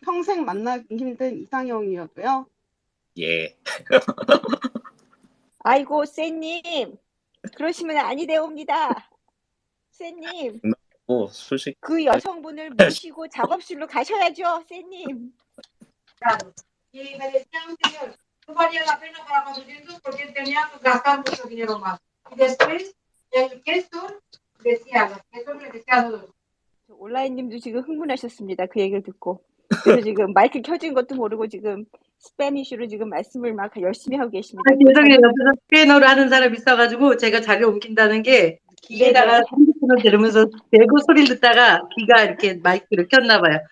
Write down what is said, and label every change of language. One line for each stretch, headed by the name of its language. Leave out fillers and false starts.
Korean: 평생 만나기 힘든 이상형이어도요? 예. 아이고, 쌤님. 그러시면 아니 되옵니다. 쌤님, 뭐 솔직히 그 여성분을 모시고 작업실로 가셔야죠, 쌤님.
Spanish: Y me decían, señor, no valía la pena para nosotros porque tenía que gastar mucho dinero más. Y después, el queso decía, los quesos me decían,
Korean: 온라인님도 지금 흥분하셨습니다. 그 얘기를 듣고. 그래서 지금 마이크 켜진 것도 모르고 지금 스페니쉬로 지금 말씀을 막 열심히 하고 계십니다. 그 죄송해요. 잘못- 옆에서 스페인어를 하는 사람이 있어가지고 제가 자리를 옮긴다는 게 귀에다가 네네. 핸드폰을 들으면서 대고 소리를 듣다가 귀가 이렇게 마이크를 켰나 봐요.